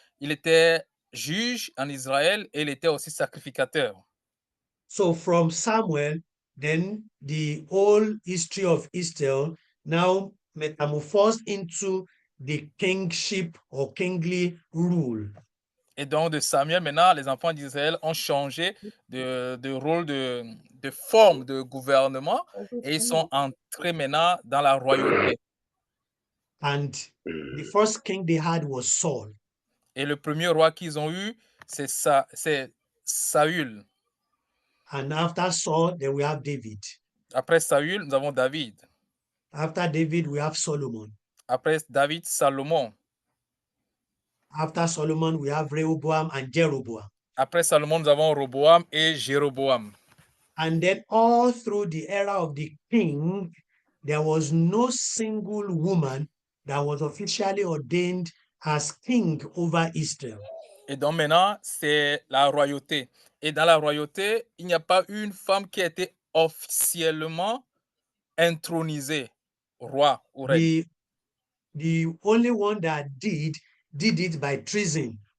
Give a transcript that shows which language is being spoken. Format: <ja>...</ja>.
<fr>Il était juge en Israël et il était aussi sacrificateur.</fr> <en>So from Samuel, then the whole history of Israel now metamorphosed into the kingship or kingly rule.</en> <fr>Et donc de Samuel, maintenant, les enfants d'Israël ont changé de rôle, de forme de gouvernement et ils sont entrés maintenant dans la royauté.</fr> <en>And the first king they had was Saul.</en> <fr>Et le premier roi qu'ils ont eu, c'est Saül.</fr> <en>And after Saul, then we have David.</en> <fr>Après Saül, nous avons David.</fr> <en>After David, we have Solomon.</en> <fr>Après David, Salomon.</fr> <en>After Solomon, we have Rehoboam and Jeroboam.</en> <fr>Après Salomon, nous avons Roboam et Jéroboam.</fr> <en>And then all through the era of the king, there was no single woman that was officially ordained as king over Israel.</en> <fr>Et donc maintenant, c'est la royauté. Et dans la royauté, il n'y a pas eu une femme qui a été officiellement intronisée, roi ou reine.</fr> <en>The only one that did it by treason.</en>